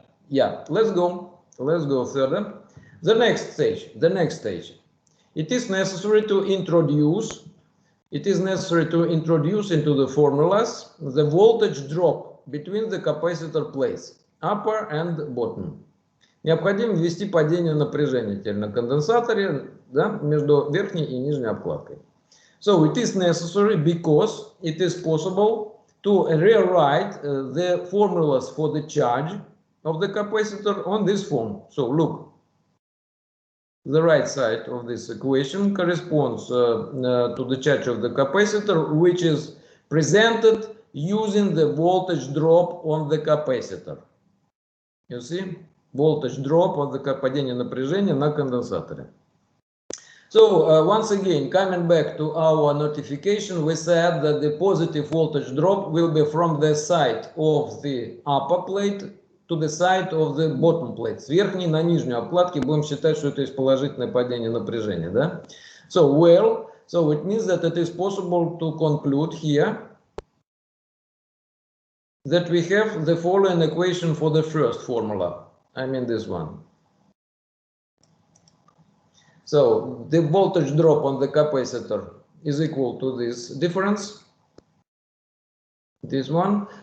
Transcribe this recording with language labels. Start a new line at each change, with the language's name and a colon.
English: Yeah, let's go further. The next stage. It is necessary to introduce into the formulas the voltage drop between the capacitor plates, upper and bottom.
Russian: Необходимо ввести падение напряжения теперь на конденсаторе, да, между верхней и нижней обкладкой.
English: So it is necessary because it is possible to rewrite the formulas for the charge of the capacitor on this form. So look, the right side of this equation corresponds to the charge of the capacitor, which is presented using the voltage drop on the capacitor. You see? Voltage drop on the
Russian: падение напряжения на конденсаторе.
English: So once again, coming back to our notification, we said that the positive voltage drop will be from the side of the upper plate to the side of the bottom plate.
Russian: С верхней на нижнюю обкладки будем считать, что это есть положительное падение напряжения, да?
English: So it means that it is possible to conclude here that we have the following equation for the first formula. I mean this one. So the voltage drop on the capacitor is equal to this difference, this one.